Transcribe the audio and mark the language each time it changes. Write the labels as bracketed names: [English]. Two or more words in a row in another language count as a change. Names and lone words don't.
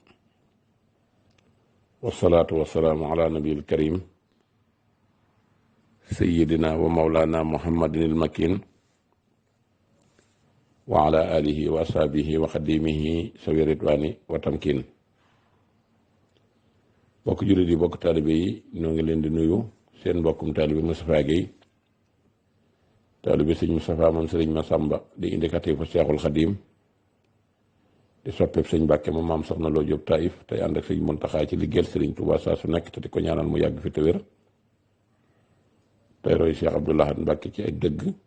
[Arabic] والصلاة والسلام على نبي الكريم سيدنا ومولانا محمد المكين وعلى آله وأصحابه وخديمه سوي الرضوان وتمكين. [Wolof] bokk jullit yi bokk taalibe yi ñoo ngi leen di nuyu seen mbokkum taalibe Moustapha Guèye taalibe sëñ Moustapha moom sëriñ Massamba di indicatif fu Seexul Xadim di soppeeb sëñ Mbàkke moom maam soxna Loo Jóob Taïf tey ànd ak sëñ Muntaxaa ci liggéeyal sëriñ Tuubaa saa su nekk te di ko ñaanal mu yàgg fi te wér tey roy Cheikh Abdoul Ahad Mbàkke ci ak dëgg